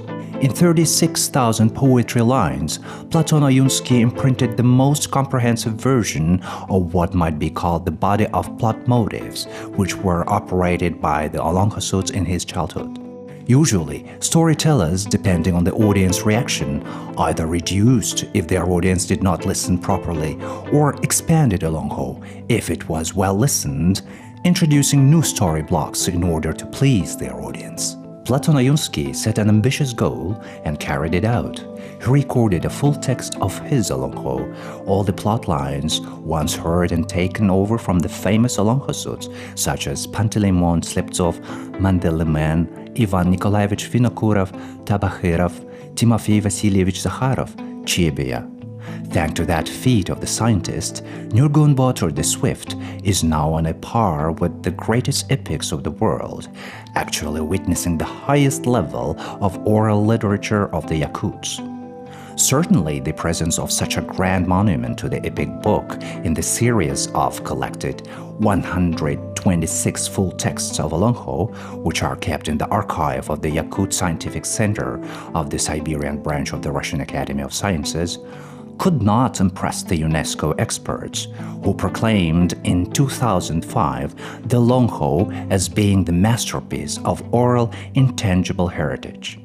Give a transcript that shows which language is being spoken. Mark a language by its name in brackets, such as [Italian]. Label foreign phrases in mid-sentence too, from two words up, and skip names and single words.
[English] In 36,000 poetry lines, П.А.Ойунский imprinted the most comprehensive version of what might be called the body of plot motives, which were operated by the Олонхо suits in his childhood. Usually, storytellers, depending on the audience reaction, either reduced if their audience did not listen properly or expanded Олонхо if it was well listened, introducing new story blocks in order to please their audience. П.А.Ойунский set an ambitious goal and carried it out. He recorded a full text of his Олонхо, all the plot lines once heard and taken over from the famous Олонхо suits such as Panteleimon Sliptsov, Mandeliman, Ivan Nikolaevich Vinokurov, Tabakhirov, Timofey Vasilievich Zakharov, Chebia. Thanks to that feat of the scientist, Nurgun Botur the Swift is now on a par with the greatest epics of the world, actually witnessing the highest level of oral literature of the Yakuts. Certainly, the presence of such a grand monument to the epic book in the series of collected 126 full texts of Олонхо, which are kept in the archive of the Yakut Scientific Center of the Siberian branch of the Russian Academy of Sciences, could not impress the UNESCO experts, who proclaimed in 2005 the Олонхо as being the masterpiece of oral intangible heritage.